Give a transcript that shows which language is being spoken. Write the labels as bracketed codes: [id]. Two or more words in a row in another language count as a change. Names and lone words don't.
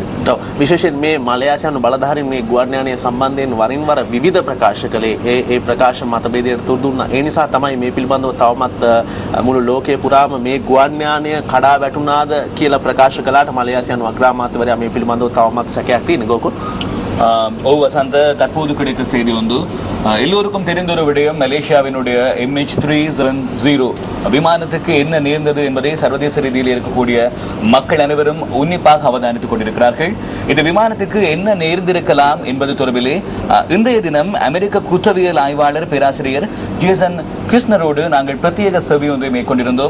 [si] විශේෂයෙන් මේ මලයාසියානු බලධාරීන් මේ ගුවන් යානය සම්බන්ධයෙන් වරින් වර විවිධ ප්‍රකාශ කළේ ඒ ප්‍රකාශ මතභේදයට තුඩු දුන්නා. ඒ නිසා තමයි මේ පිළිබඳව තවමත් මුළු ලෝකයේ පුරාම මේ ගුවන් යානය කඩා වැටුණාද කියලා ප්‍රකාශ කළාට මලයාසියානු අග්‍රාමාත්‍යවරයා මේ පිළිබඳව තවමත් සැකයක් තියෙනවා. ගෝකුල් [ta] வசந்த தற்போது கிடைத்த செய்தி எல்லோருக்கும் தெரிந்த ஒரு விடயம் மலேசியாவினுடைய MH370 விமானத்துக்கு என்ன நேர்ந்தது என்பதை சர்வதேச ரீதியில் இருக்கக்கூடிய மக்கள் அனைவரும் உன்னிப்பாக அவதானித்துக் கொண்டிருக்கிறார்கள். இந்த விமானத்துக்கு என்ன நேர்ந்திருக்கலாம் என்பது தொடர்பிலே இன்றைய தினம் அமெரிக்க குற்றவியல் ஆய்வாளர் பேராசிரியர் ஜேசன் கிருஷ்ணரோடு நாங்கள் பிரத்யேக செவி ஒன்றை மேற்கொண்டிருந்தோம்.